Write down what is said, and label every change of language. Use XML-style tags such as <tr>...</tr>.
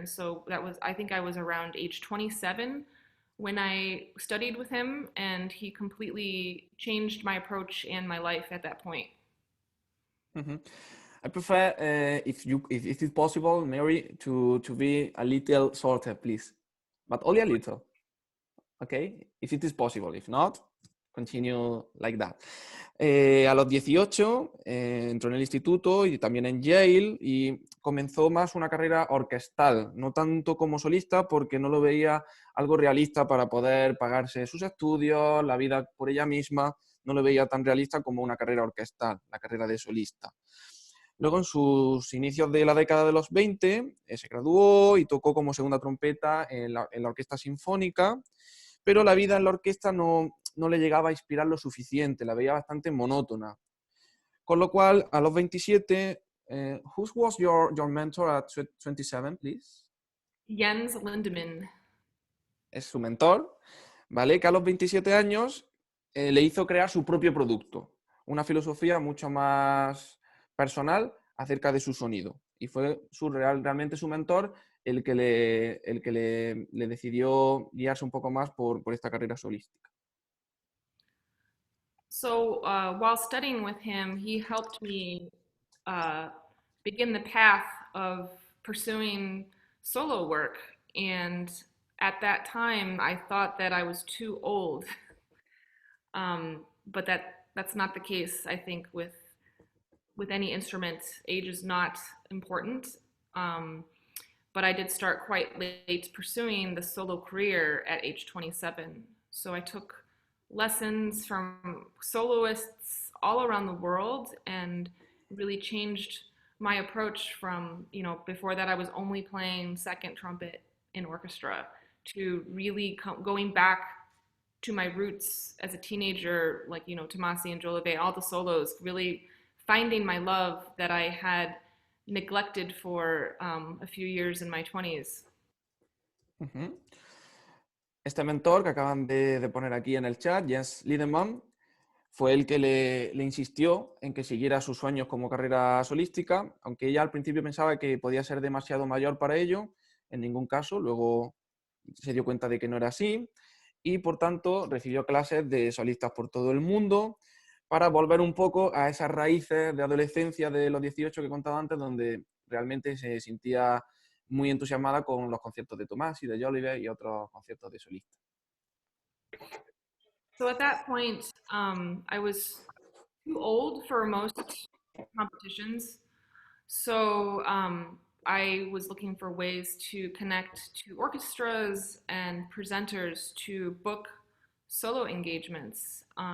<en>And so I think I was around age 27 when I studied with him, and he completely changed my approach and my life at that point. Mm-hmm. I prefer, if it is possible, Mary, to be a little shorter, please, but only a little. Okay, if it is possible. If not, continue like that.</en> <es>A los 18 entró en el instituto y también en Yale y comenzó más una carrera orquestal, no tanto como solista porque no lo veía algo realista para poder pagarse sus estudios, la vida por ella misma, no lo veía tan realista como una carrera orquestal, la carrera de solista. Luego, en sus inicios de la década de los 20, se graduó y tocó como segunda trompeta en la Orquesta Sinfónica, pero la vida en la orquesta no le llegaba a inspirar lo suficiente, la veía bastante monótona. Con lo cual, a los 27,</es> <en>who was your mentor at 27, please? Jens Lindemann.</en> <es>Es su mentor, ¿vale? Que a los 27 años le hizo crear su propio producto, una filosofía mucho más personal acerca de su sonido. Y fue realmente su mentor el que le decidió guiarse un poco más por esta carrera solística.</es> <en>So while studying with him, he helped me begin the path of pursuing solo work. And at that time, I thought that I was too old. But that's not the case, I think, with any instrument. Age is not important. Um, but I did start quite late pursuing the solo career at age 27. So I took lessons from soloists all around the world and really changed my approach from, before that I was only playing second trumpet in orchestra to really going back to my roots as a teenager, like, Tomasi and Jolivet, all the solos, really finding my love that I had neglected for a few years in my 20s. Uh-huh.</en> <es>Este mentor que acaban de poner aquí en el chat, Jens Liedemann, fue el que le insistió en que siguiera sus sueños como carrera solística, aunque ella al principio pensaba que podía ser demasiado mayor para ello, en ningún caso, luego se dio cuenta de que no era así y por tanto recibió clases de solistas por todo el mundo para volver un poco a esas raíces de adolescencia de los 18 que contaba antes, donde realmente se sentía muy entusiasmada con los conciertos de Tomás y de Jolivet y otros conciertos de solista.</es> <en>So at that point, I was too old for most competitions. So I was looking for ways to connect to orchestras and presenters to book solo engagements.</en>